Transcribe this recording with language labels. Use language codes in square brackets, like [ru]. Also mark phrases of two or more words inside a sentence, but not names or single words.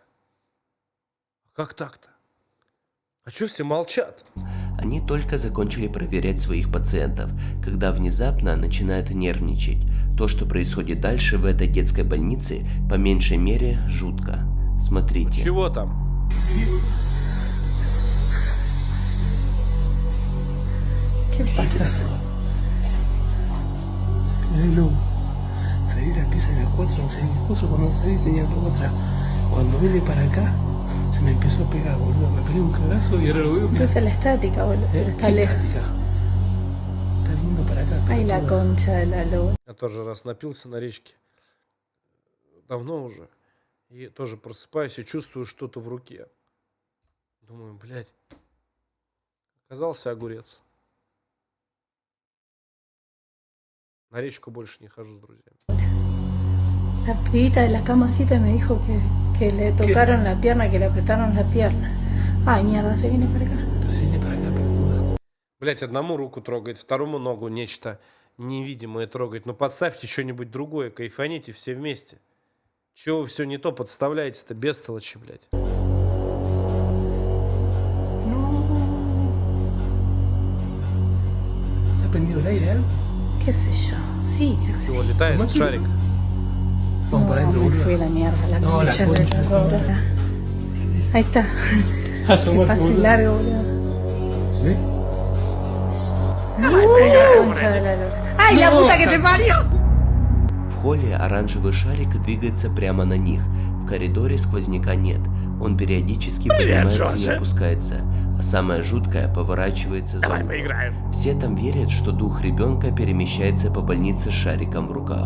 [ru] Как так-то? А чё все молчат? Они только закончили проверять своих пациентов, когда внезапно начинают нервничать. То, что происходит дальше в этой детской больнице, по меньшей мере, жутко. Смотрите. Чего там? [es] ¿Qué pasa? No, salí de la pieza de las 4, no sé, mi esposo cuando salí tenía otra. Cuando vine para acá, se me empezó a pegar, boludo. Me pegué un cagazo y ahora lo veo. Esa es la estática, boludo, pero está lejos. Está viniendo para acá. Ay, la concha de la lora. [ru] Я тоже раз напился на речке. Давно уже. И тоже просыпаюсь и чувствую что-то в руке. Думаю, блядь. Оказался огурец. На речку больше не хожу с друзьями. [es] La pibita de la camacita me dijo que le tocaron la pierna, que le apretaron la pierna. Ay, mierda, se viene para acá. Pero se viene para acá, pelotuda. [ru] Блять, одному руку трогает, второму ногу нечто невидимое трогает. Ну подставьте что-нибудь другое, кайфаните все вместе. Чего вы все не то подставляете-то, бестолочи, блядь. [es] ¿Está prendido el aire, algo? ¿Qué sé yo? Sí, creo que [ru] Чего, [es] sí. [ru] летает шарик? [es] Vamos para adentro, Me boludo. fui a la mierda, la No, la concha de concha. la lora. Ahí está. Que Asomate, pase boludo. largo, boludo. ¿Ves? La concha de la lora. ¡Ay, la No, puta que te parió! [ru] В холле оранжевый шарик двигается прямо на них. В коридоре сквозняка нет. Он периодически поднимается и опускается. А самое жуткое поворачивается за угол. Все там верят, что дух ребенка перемещается по больнице с шариком в руках.